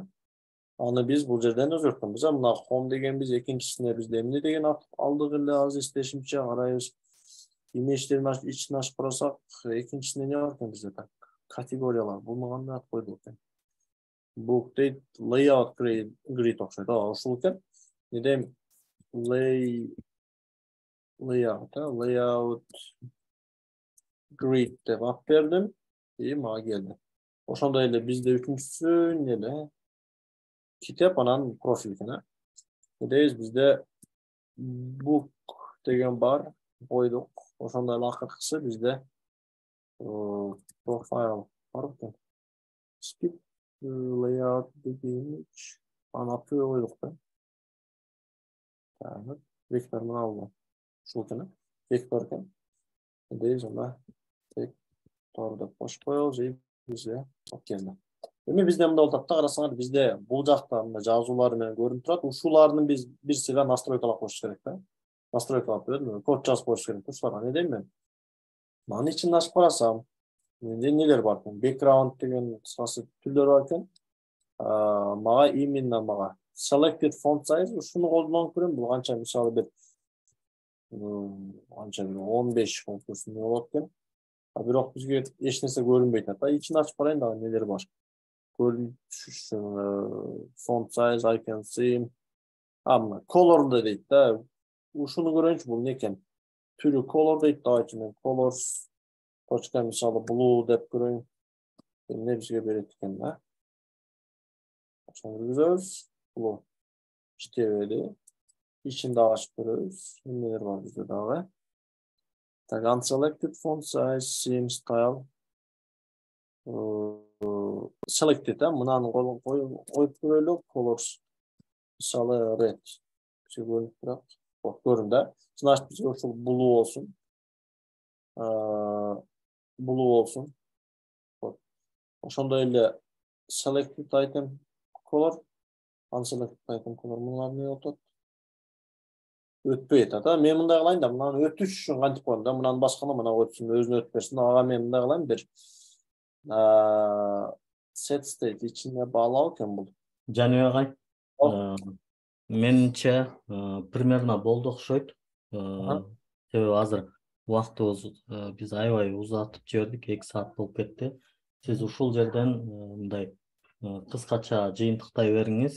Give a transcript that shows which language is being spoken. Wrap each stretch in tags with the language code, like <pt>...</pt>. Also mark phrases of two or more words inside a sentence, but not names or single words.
<ky>Аны биз бул жерден өзгөрткөнбүз. Мына home деген биз экинчисине бизде эмне деген алдык эле азыр эстешимче карайбыз. Имечтерин ичин ачып карасак, экинчисине эмне бар экен бизде? Так, категориялар. Буну кандай ат койдук экен? Book дейт,</ky> <en>layout grid</en> <ky>окшойт. Ушул экен. Не дейм?</ky> <en>Layout grid</en> <ky>деп ат бердим. Мага келди. Ошондой эле бизде үчүнчүсү эмне эле? Китеп, анан профиль экен. Дейбиз бизде book деген бар, койдук. Ошондой эле акыркысы бизде profile бар экен.</ky> <en>Skip layout image.</en> <ky>Аны аты койдук да. Так, вектор мына болду. Ушул экен. Вектор экен. Дейбиз анда вектор деп коюп коебуз, бизде келди. Эми бизде мындай болуп атат да, карасаңар, бизде бул жакта мына жазуулар менен көрүнүп турат. Ушулардын биз бир сыйга настройкалап коюш керек да. Настройкалап бердим, код жазып коюш керек. Ушуларга не дейм мен? Маны ичин ачып карасам, менде нелер бар экен? Background деген кыскасы түрлөр бар экен. Мага именно</ky> <en>selected font size</en> <ky>ушуну колдонуп көрөм. Бул канча мисалы бир 15 фонт үстүндө болот экен. Бирок бизге эч нерсе көрүнбөйт атат. Ичин ачып карайын дагы нелер бар.</ky> <en>Көрүнүп font size, I can see.</en> <ky>Мына color дейт да. Ушуну көрөйүнчү, бул не экен? Түрү color дейт да, ичинен colors точка мисалы blue деп көрөйүн. Эмне бизге берет экен да? Ошону киргизебиз. Blue. Иштебели. Ичин дагы ачып көрөбүз. Эмнелер бар бизде дагы? Так,</ky> <en>unselected font size, theme style.</en> <ky>Selected, мынаны коюп көрөлү, colors. Мисалы red. Көрүнүп турат. Көрүн да. Значит, бизге ушул blue болсун. Blue болсун. Ошондой эле</ky> <en>selected item color, unselected item color</en> <ky>мунулар эмне болуп атат? Өтпөйт ата. Мен мындай кылайын да, мынаны өтүш үчүн кантип коем да, мынаны башкана мына өтсүн, өзүнө өтүп берсин. Ага мен мындай кылайын, бир</ky> <en>set state</en> <ky>ичине баалау экен бул. Жаныбек агай, менимче примерно болду окшойт. Себеби азыр убактыбыз биз аябай узатып жибердик, 2 саат болуп кетти. Сиз ушул жерден мындай кыскача жыйынтыктай бериңиз.</ky>